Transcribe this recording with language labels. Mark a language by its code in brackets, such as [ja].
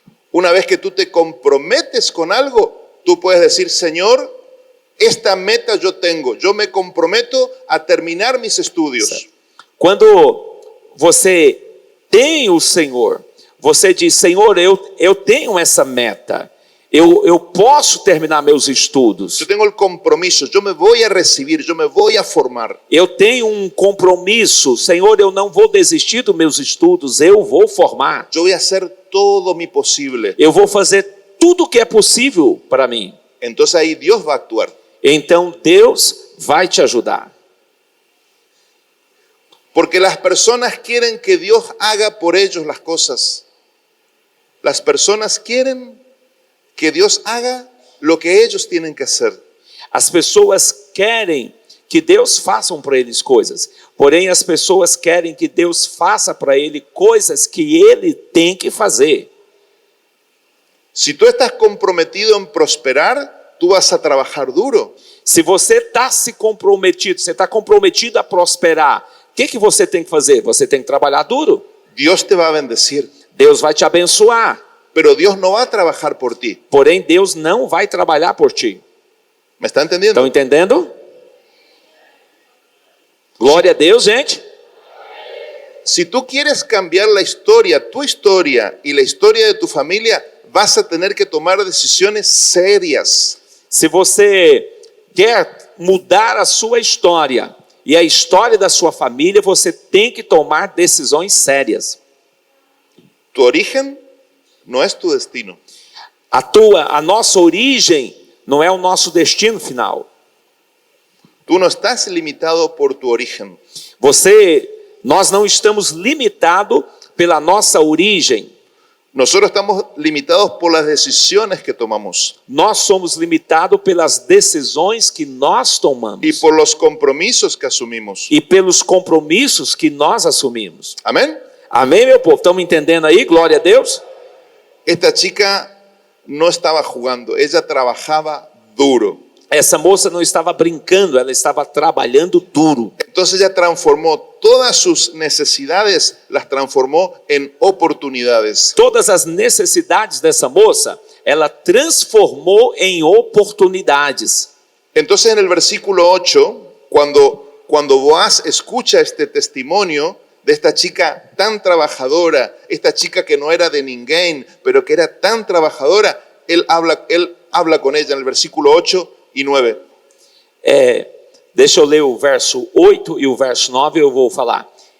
[es] Una vez que tú te comprometes con algo, tú puedes decir, Señor, esta meta yo tengo, yo me comprometo a terminar mis estudios. [pt] Quando você tem o Senhor, você diz, Senhor, eu tenho essa meta, eu posso terminar meus estudos, [es] Yo tengo el compromiso, yo me voy a recibir, yo me voy a formar. [pt] eu tenho um compromisso, Senhor, eu não vou desistir dos meus estudos, eu vou formar, [es] Yo voy a hacer todo mi posible. [pt] eu vou fazer tudo o que é possível para mim. [es] Entonces ahí Dios va a actuar. [pt] Então Deus vai te ajudar. [es] Porque las personas quieren que Dios haga por ellos las cosas. Las personas quieren que Dios haga lo que ellos tienen que hacer. [pt] As pessoas querem que Deus faça para eles coisas, porém as pessoas querem que Deus faça para ele coisas que ele tem que fazer. [es] Si tú estás comprometido en prosperar, tú vas a trabajar duro. [pt] Se você está você está comprometido a prosperar, o que você tem que fazer? Você tem que trabalhar duro. [es] Dios te va a bendecir, [pt] Deus vai te abençoar, [es] pero Dios no va a trabajar por ti. [pt] porém Deus não vai trabalhar por ti. [es] ¿Me está entendiendo? [pt] Estão entendendo? Glória a Deus, gente. [es] Si tú quieres cambiar la historia, tu historia y la historia de tu familia, vas a tener que tomar decisiones serias. [pt] Se você quer mudar a sua história e a história da sua família, você tem que tomar decisões sérias. [es] Tu origen no es tu destino. [pt] A nossa origem não é o nosso destino final. [es] Tú no estás limitado por tu origen. [pt] Nós não estamos limitados pela nossa origem. [es] Nosotros estamos limitados por las decisiones que tomamos [pt] Nós somos limitados pelas decisões que nós tomamos [es] y por los compromisos que asumimos. [pt] e pelos compromissos que nós assumimos. [es] Amén. [pt] Amém, meu povo? Estão me entendendo aí? Glória a Deus. [es] Esta chica no estaba jugando, ella trabajaba duro. [pt] Essa moça não estava brincando, ela estava trabalhando duro. [es] Entonces ella transformó todas sus necesidades, las transformó en oportunidades. [pt] Todas as necessidades dessa moça, ela transformou em oportunidades. [es] Entonces en el versículo 8, cuando Boaz escucha este testimonio de esta chica tan trabajadora, esta chica que no era de ninguém, pero que era tan trabajadora, él habla con ella en el versículo 8 y 9. [pt] Deixa eu ler o verso 8 e o verso 9, eu vou falar.